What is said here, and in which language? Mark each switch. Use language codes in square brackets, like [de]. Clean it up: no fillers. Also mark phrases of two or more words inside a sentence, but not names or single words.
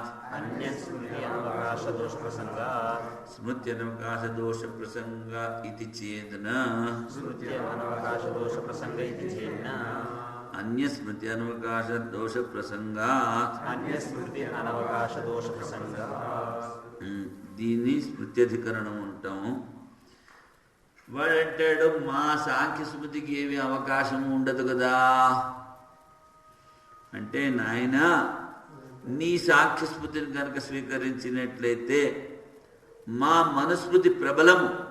[sa] अन्य स्मृति अनवकाश दोष प्रसंगात्. स्मृति अनवकाश दोष प्रसंग इति चेन्न. स्मृति अनवकाश दोष प्रसंग इति चेन्न. अन्य स्मृति अनवकाश दोष प्रसंगात्. अन्य स्मृति अनवकाश दोष प्रसंगात्. [te] దీన్ని స్మృత్యధికరణం అంటాము. వాడంటాడు మా సాంఖ్య స్మృతికి ఏమి అవకాశం ఉండదు కదా అంటే, నాయన నీ సాంఖ్య స్మృతిని కనుక స్వీకరించినట్లయితే మా మనుస్మృతి ప్రబలము.